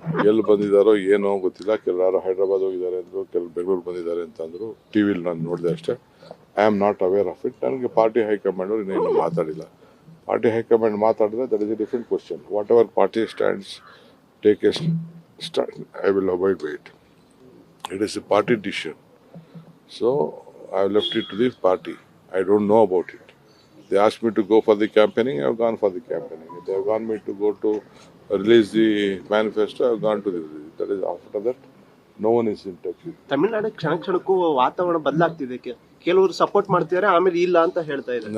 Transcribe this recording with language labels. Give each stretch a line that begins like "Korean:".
Kannada: ಎಲ್ಲಿ ಬಂದಿದ್ದಾರೋ ಏನೋ ಗೊತ್ತಿಲ್ಲ. ಕೆಲವರು ಹೈದರಾಬಾದ್ ಹೋಗಿದ್ದಾರೆ ಅಂದ್ರು, ಕೆಲವರು ಬೆಂಗಳೂರು ಬಂದಿದ್ದಾರೆ ಅಂತ ಅಂದ್ರು. ಟಿವಿಲಿ ನಾನು ನೋಡಿದೆ ಅಷ್ಟೇ.
English: I am not aware of it.
Kannada: ನನಗೆ ಪಾರ್ಟಿ ಹೈಕಮಾಂಡ್ ಅವರು ಇನ್ನೇನು ಮಾತಾಡಿಲ್ಲ. ಪಾರ್ಟಿ ಹೈಕಮಾಂಡ್ ಮಾತಾಡಿದ್ರೆ
English: That is a different question. Whatever party stands take a stand, I will avoid by it. It is a party decision. So I have left it to the party. I don't know about it. They asked me to go for the campaigning, I have gone for the campaigning. If they have gone me to go to release the manifesto, I have gone to the release. That is, after that, no one is in touch with.
Kannada: Tamil Nadu ಕ್ಷಣಕ್ಕೂ ವಾತಾವರಣ ಬದಲಾಗ್ತಿದೆ. ಕೆಲವರು support ಮಾಡ್ತಿದ್ದಾರೆ, ಆಮೇಲೆ ಇಲ್ಲ ಅಂತ ಹೇಳ್ತಾ ಇದ್ದಾರೆ.